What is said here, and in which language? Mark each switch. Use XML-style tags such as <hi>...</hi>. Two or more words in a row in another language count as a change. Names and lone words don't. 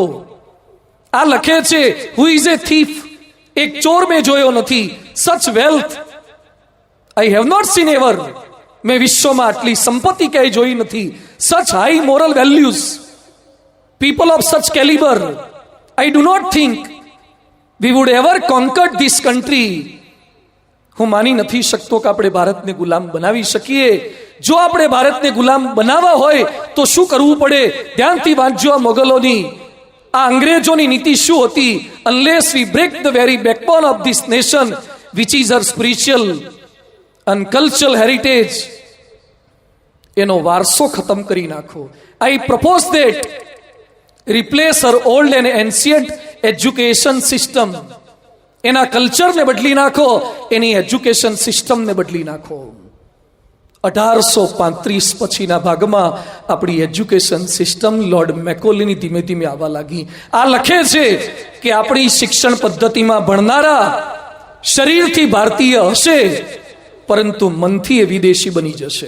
<gu>આ લખે છે</gu> <en>who is a thief.</en> <gu>એક ચોર મેં જોયો નથી.</gu> <en>such wealth I have not seen ever.</en> <gu>મેં વિશ્વમાં આટલી સંપત્તિ ક્યાંય જોઈ નથી.</gu> <en>such high moral values, people of such caliber. I do not think we would ever conquer this country.</en> <gu>હું માની નથી શકતો કે આપણે ભારતને ગુલામ બનાવી શકીએ. જો આપણે ભારતને ગુલામ બનાવવા હોય તો શું કરવું પડે? ધ્યાનથી વાંચજો આ મોગલોની, આ અંગ્રેજોની નીતિ શું હતી?</gu> <en>unless we break the very backbone of this nation which is our spiritual and cultural heritage,</en> <gu>એનો વારસો ખતમ કરી નાખો.</gu> <en>I propose that replace our old and ancient education system.</en> <gu>એના કલ્ચરને બદલી નાખો, એની</gu> <en>education systemને</en> <gu>બદલી નાખો. 1835 પછીના ભાગમાં આપણી</gu> <en>education system</en> <gu>લોર્ડ મેકોલેની ધીમે ધીમે આવવા લાગી. આ લખે છે કે આપણી શિક્ષણ પદ્ધતિમાં ભણનારા શરીરથી ભારતીય હશે, પરંતુ મનથી એ વિદેશી બની જશે.</gu>